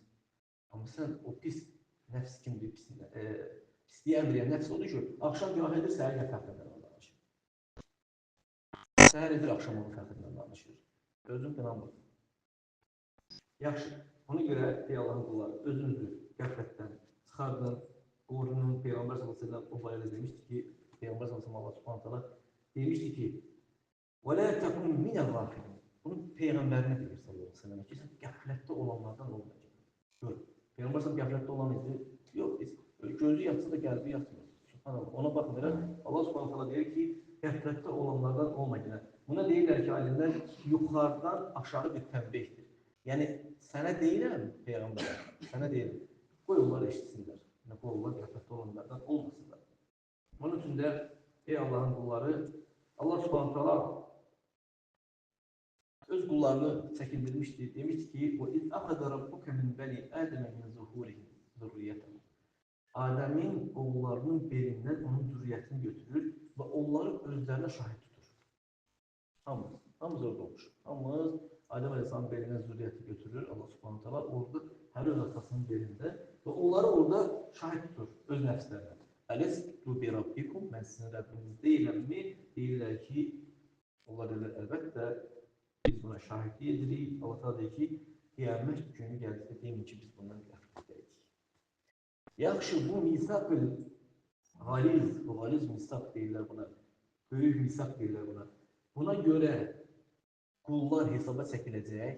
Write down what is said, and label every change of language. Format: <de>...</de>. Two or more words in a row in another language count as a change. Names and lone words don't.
<az>Amma sən o pis nəfs kimdir, pisliyə əmrəyən nəfs odur ki, axşam günah edir, səhər yenə fəxrindən danışır. Səhər edir, axşam onun fəxrindən danışır. Özün qınamır. Yaxşı, ona görə, ey Allahın qulları, özünüzü qəflətdən çıxardın, qorunun. Peyğəmbər s.ə.v o barədə demişdir ki,</az> <tr>Peygamber sallallahu Allah</tr> <ar>سبحانه وتعالى</ar> <tr>demişti ki</tr> <ar>وَلَا تَكُنْ مِنَ الْغَافِلِينَ.</ar> <tr>Bunu peygamberine diyor</tr> <ar>صلى الله عليه وسلم</ar> <tr>ki sen gaflette olanlardan olmayacak.</tr> <az>Gör.</az> <tr>Peygamber sallallahu gaflette olan idi. Yok biz gözü yatsa da geldi yatmıyor. Subhanallah. Ona bakmadan Allah</tr> <ar>سبحانه وتعالى</ar> <tr>diyor ki gaflette olanlardan olmayacak.</tr> <az>Buna deyirlər ki alimler yukarıdan aşağı bir tembihtir. Yani sana deyirəm peygamberə, sana deyirəm. Qoy onlar eşitsinlər. Qoy onlar</az> <tr>gaflette olanlardan</tr> <az>olmasınlar.</az> <tr>Onun için de ey Allah'ın kulları Allah</tr> <ar>سبحانه وتعالى</ar> <tr>öz kullarını çekindirmişti. Demişti ki</tr> <ar>وَاِذْ أَخَذَ رَبُّكَ مِنْ بَنِي آدَمَ مِنْ ظُهُورِهِمْ ذُرِّيَّتَهُمْ.</ar> <tr>Adem'in oğullarının belinden onun zürriyetini götürür ve onları özlerine şahit tutur.</tr> <az>Hamız orada olmuş. Hamız Adem Aleyhisselam belinden zürriyeti götürür. Allah</az> <ar>سبحانه وتعالى</ar> <az>orada her öz atasının belinde ve onları orada şahit tutur öz nefslerine.</az> <ar>أَلَسْتُ بِرَبِّكُمْ,</ar> <tr>ben sizin Rabbiniz değilim mi?</tr> <az>Deyirlər ki, onlar deyirlər, əlbəttə biz buna şahitlik edirik. Allah Teala deyir ki, qiyamət günü gəldikdə deyin ki, biz bundan qəflətdəyik. Yaxşı, bu</az> <ar>ميثاق غليظ</ar> <az>misaq deyirlər buna. Böyük misaq deyirlər buna. Buna görə qullar hesaba çəkiləcək.</az>